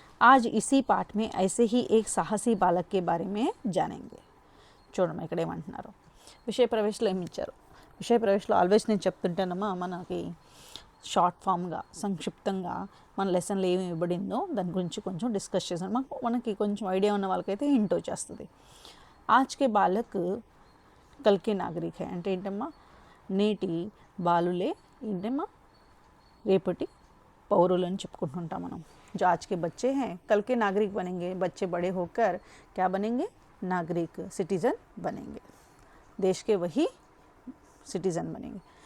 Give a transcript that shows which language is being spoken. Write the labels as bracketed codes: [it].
[hi] आज इसी पाठ में ऐसे ही एक साहसी बालक के बारे में जानेंगे. [te] చూడమ్మా ఇక్కడ ఏమంటున్నారు, విషయ ప్రవేశంలో ఏమి ఇచ్చారు. విషయ ప్రవేశంలో ఆల్వేస్ నేను చెప్తుంటానమ్మా, మనకి షార్ట్ ఫామ్గా సంక్షిప్తంగా మన లెసన్లో ఏమి ఇవ్వబడిందో దాని గురించి కొంచెం డిస్కస్ చేసాను. మనకి కొంచెం ఐడియా ఉన్న వాళ్ళకైతే హింట్ వచ్చేస్తుంది. [hi] ఆజ్ కే బాలక్ కల్కే నాగరిక్ హై [te] అంటే ఏంటమ్మా, నేటి బాలులే ఏంటమ్మా రేపటి పౌరులు అని చెప్పుకుంటుంటాం మనం. [hi] जो आज के बच्चे हैं कल के नागरिक बनेंगे, बच्चे बड़े होकर क्या बनेंगे, नागरिक, सिटीज़न बनेंगे, देश के वही सिटीज़न बनेंगे।